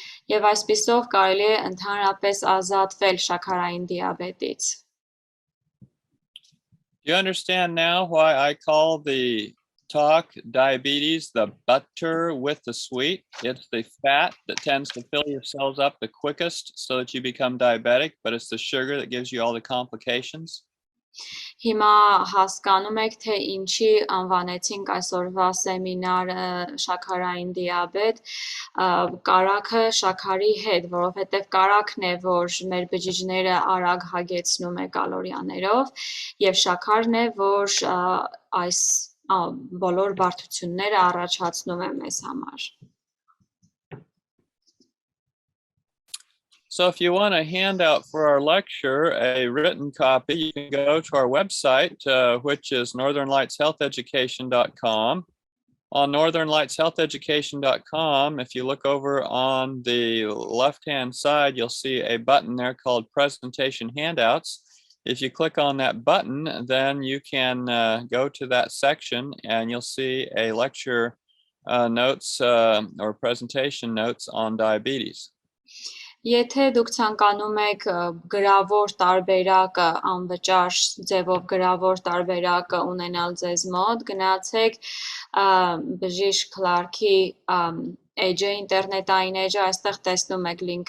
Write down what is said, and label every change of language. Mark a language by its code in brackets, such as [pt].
[hy] Եվ այսպիսով կարելի է ընդհանրապես ազատվել շաքարային դիաբետից։ [en] Do you understand now why I call the talk diabetes, the butter with the sweet. It's the fat that tends to fill your cells up the quickest so that you become diabetic, but it's the sugar that gives you all the complications. [hy] Հիմա հասկանում եք, թե ինչի անվանեցինք այսօրվա սեմինարը շաքարային դիաբետ, կարագը շաքարի հետ, որովհետև կարագն է, որ մեր բջիջները արագ հագեցնում է կալորիաներով, եւ շաքարն է, որ այս բոլոր բարդությունները առաջացնում է մեզ համար։ [en] So if you want a handout for our lecture, a written copy, you can go to our website, which is northernlightshealtheducation.com. On northernlightshealtheducation.com, if you look over on the left-hand side, you'll see a button there called Presentation Handouts. If you click on that button, then you can go to that section and you'll see a lecture notes or presentation notes on diabetes. [hy] Եթե դուք ցանկանում եք գրավոր տարբերակը անվճար ձևով գրավոր տարբերակը ունենալ ձեզ մոտ, գնացեք բժիշկ Քլարքի էջը, ինտերնետային էջը, այստեղ տեսնում եք